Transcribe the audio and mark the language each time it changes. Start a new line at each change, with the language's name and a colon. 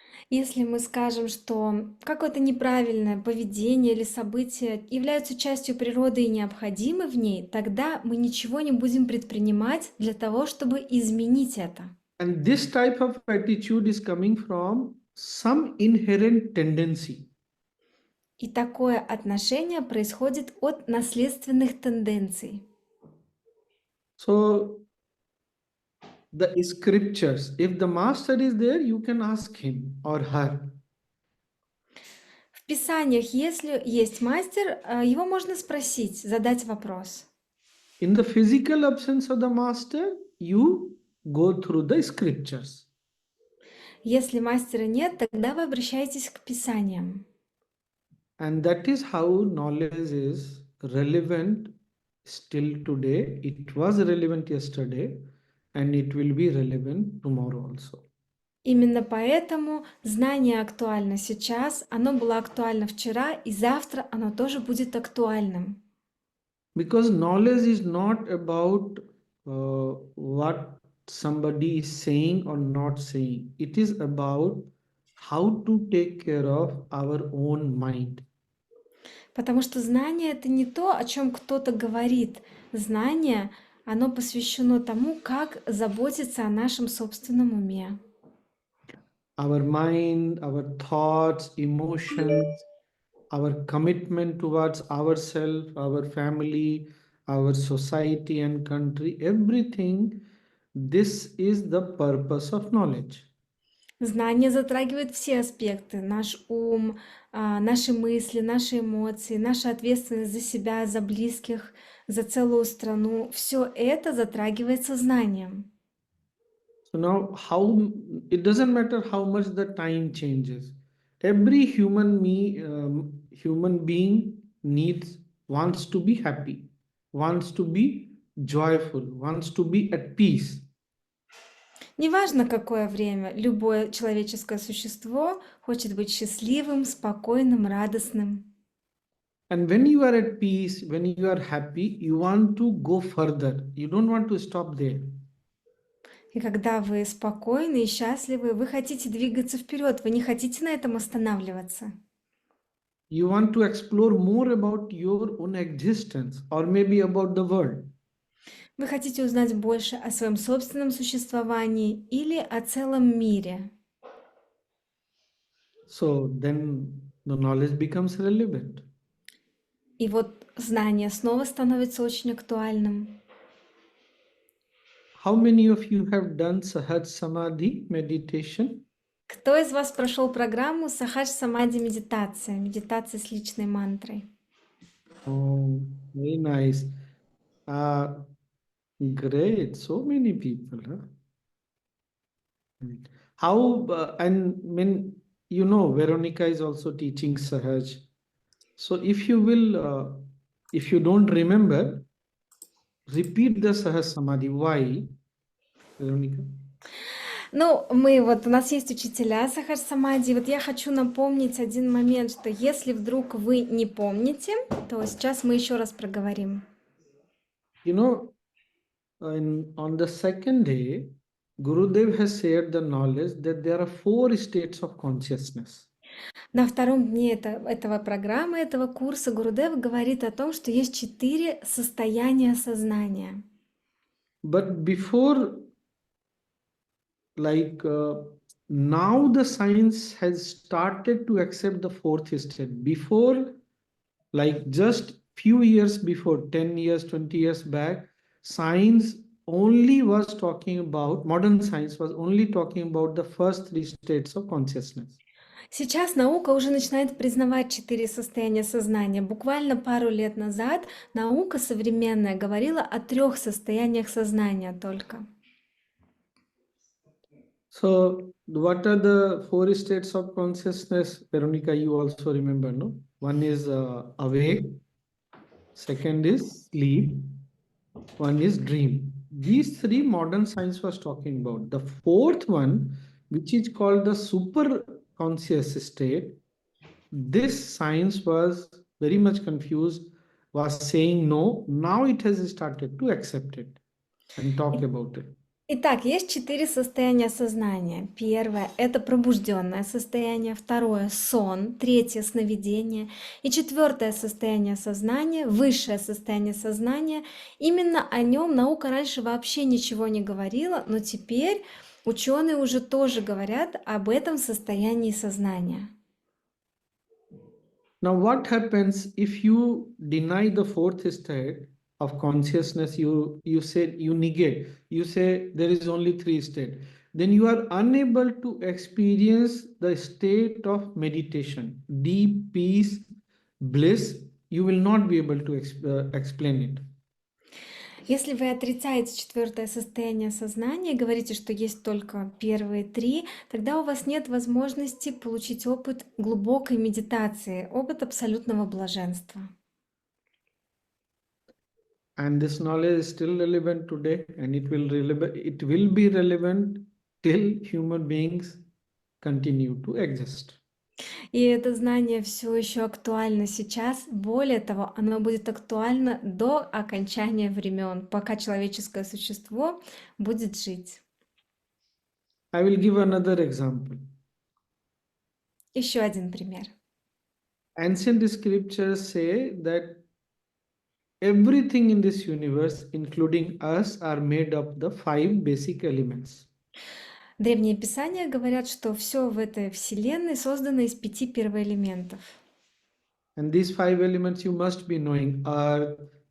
Russian: Если мы скажем, что какое-то неправильное поведение или событие являются частью природы и необходимы в ней, тогда мы ничего не будем предпринимать для того, чтобы изменить это.
English: And this type of attitude is coming from some inherent tendency.
Russian: И такое отношение происходит от наследственных тенденций.
English: So the scriptures, if the master is there, you can ask him or her.
Russian: В Писаниях, если есть мастер, его можно спросить, задать вопрос.
English: In the physical absence of the master, you go through the scriptures.
Russian: Если мастера нет, тогда вы обращаетесь к Писаниям.
English: And that is how knowledge is relevant still today. It was relevant yesterday and it will be relevant tomorrow also.
Russian: Именно поэтому знание актуально сейчас, оно было актуально вчера, и завтра оно тоже будет актуальным.
English: Because knowledge is not about what somebody is saying or not saying. It is about how to take care of our own mind.
Russian: Потому что знание — это не то, о чем кто-то говорит. Знание, оно посвящено тому, как заботиться о нашем собственном уме.
English: Our mind, our thoughts, emotions, our commitment towards ourselves, our family, our society and country, everything, this is the purpose of knowledge.
Russian: Знание затрагивает все аспекты: наш ум, наши мысли, наши эмоции, наша ответственность за себя, за близких, за целую страну, все это затрагивается знанием.
English: So now, it doesn't matter how much the time changes. Every human being wants to be happy, wants to be joyful, wants to be at peace.
Russian: Неважно, какое время, любое человеческое существо хочет быть счастливым, спокойным, радостным.
English: And when you are at peace, when you are happy, you want to go further. You don't want to stop there.
Russian: И когда вы спокойны и счастливы, вы хотите двигаться вперед, вы не хотите на этом останавливаться.
English: You want to explore more about your own existence or maybe about the world.
Russian: Вы хотите узнать больше о своем собственном существовании или о целом мире.
English: So then the knowledge becomes relevant.
Russian: И вот знание снова становится очень актуальным.
English: How many of you have done Sahaj Samadhi meditation?
Russian: Кто из вас прошел программу Сахадж Самадhi медитация, медитация с личной мантрой?
English: Oh, very nice. Great. So many people. Huh? How, and when you know, Veronica is also teaching Sahaj. So if you don't remember, repeat the Sahaj Samadhi. Why, Veronica?
Russian: Ну, у нас есть учителя Сахадж Самадhi. Вот я хочу напомнить один момент, что если вдруг вы не помните, то сейчас мы еще раз проговорим.
English: You know, on the second day, Gurudev has shared the knowledge that there are 4 states of consciousness.
Russian: На втором дне этого программы, этого курса Гурудев говорит о том, что есть 4 состояния сознания.
English: But before, now the science has started to accept the 4th state. Before, just few years before, 10 years, 20 years back, science only was talking about, modern science was only talking about the first 3 states of consciousness.
Russian: Сейчас наука уже начинает признавать 4 состояния сознания. Буквально пару лет назад наука современная говорила о 3 состояниях сознания только.
English: So, what are the 4 states of consciousness? Veronica, you also remember, no? One is awake, second is sleep, one is dream. These 3 modern science was talking about. The 4th one, which is called the super conscious state, this science was very much confused, was saying no. Now it has started to accept it and talk about it.
Russian: Итак, есть 4 состояния сознания. Первое– это пробужденное состояние, второе– сон, третье– сновидение и четвертое состояние сознания, высшее состояние сознания. Именно о нем наука раньше вообще ничего не говорила, но теперь ученые уже тоже говорят об этом состоянии сознания.
English: Now, what happens if you deny the 4th state of consciousness? You negate. You say there is only 3 states. Then you are unable to experience the state of meditation, deep peace, bliss. You will not be able to explain it.
Russian: Если вы отрицаете четвертое состояние сознания и говорите, что есть только первые 3, тогда у вас нет возможности получить опыт глубокой медитации, опыт абсолютного блаженства.
English: And this knowledge is still relevant today, and it will be relevant till human beings continue to exist.
Russian: И это знание все еще актуально сейчас. Более того, оно будет актуально до окончания времен, пока человеческое существо будет жить.
English: I will give another example.
Russian: Еще один пример.
English: Ancient scriptures say that everything in this universe, including us, are made of the 5 basic elements.
Russian: Древние писания говорят, что все в этой вселенной создано из 5 первоэлементов.
English: And these 5 elements you must be knowing: earth,